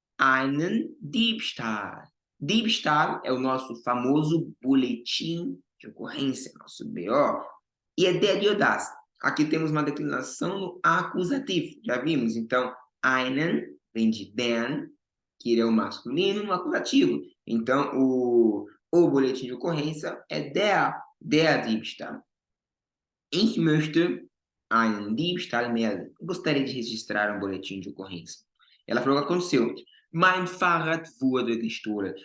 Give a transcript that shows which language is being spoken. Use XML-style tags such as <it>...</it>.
<de>Einen Diebstahl.</de> <pt>Diebstahl é o nosso famoso boletim de ocorrência, nosso BO. E é der oder das. Aqui temos uma declinação no acusativo, já vimos. Então, einen vem de den, que é o masculino, no acusativo. Então, o boletim de ocorrência é der Diebstahl.</pt> <de>Ich möchte einen Diebstahl melden.</de> <pt>Eu gostaria de registrar um boletim de ocorrência. Ela falou o que aconteceu.</pt> <de>Mein Fahrrad wurde gestohlen.</de>